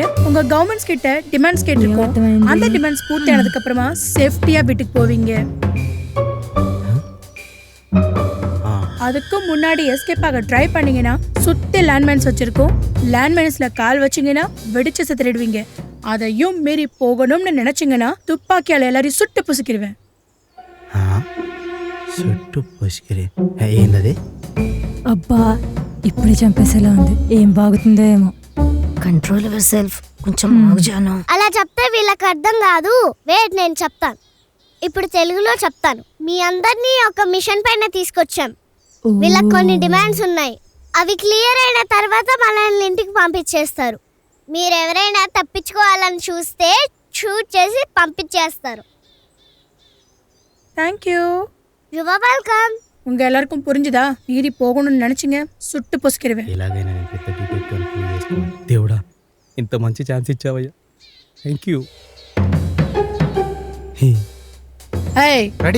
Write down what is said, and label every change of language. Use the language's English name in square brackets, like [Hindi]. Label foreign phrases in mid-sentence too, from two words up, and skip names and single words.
[Tamil] உங்க கவர்மெண்ட்ஸ் கிட்ட டிமாண்ட்ஸ் கேட்டிருக்கோம். அந்த டிமாண்ட்ஸ் பூர்த்தி ஆனதுக்கு அப்புறமா சேஃப்டியா வீட்டுக்கு போவீங்க. அதுக்கு முன்னாடி எஸ்கேப் ஆக ட்ரை பண்ணீங்கன்னா சுத்தி லேண்ட்மைன்ஸ் வச்சிருக்கோம். லேண்ட்மைன்ஸ்ல கால் வச்சீங்கன்னா வெடிச்சு செத்துடுவீங்க. அதையும் மீறி போகணும்னு நினைச்சீங்கன்னா துப்பாக்கியால எல்லாரையும் சுட்டு புசுக்கிடுவேன். [Telugu] చుట్టూ పొసికిరి ఏంటది? అబ్బా, ఇప్పుడే చంపేసేలా ఉంది. ఏం బాగుతుందో ఏమో. [English] control your self, [Telugu] కొంచెం ఆగుజాను. అలా చెప్తే వీళ్ళకి అర్థం కాదు. వెయిట్, నేను చెప్తాను. ఇప్పుడు తెలుగులో చెప్తాను. మీ అందరినీ ఒక మిషన్ పైన తీసుకొచ్చాం. వీళ్ళకి కొన్ని డిమాండ్స్ ఉన్నాయి. అవి క్లియర్ అయిన తర్వాత మనల్ని ఇంటికి పంపించేస్తారు. మీరెవరైనా తప్పించుకోవాలని చూస్తే షూట్ చేసి పంపించేస్తారు. [English] தேங்க்யூ. you are welcome. [Tamil] உங்க எல்லாருக்கும் புரிஞ்சுதா? மீறி போகணும்னு நினைச்சீங்க, சுட்டு பொசுக்கிடுவேன். [Telugu] ఎలాగైనా నేను పెద్ద డిటెక్టివ్ అని ప్రూవ్ చేసుకోవాలి. దేవుడా, ఇంత మంచి ఛాన్స్ ఇచ్చావయ్యా, [English] thank you. [Telugu] ఏయ్, రెడీ?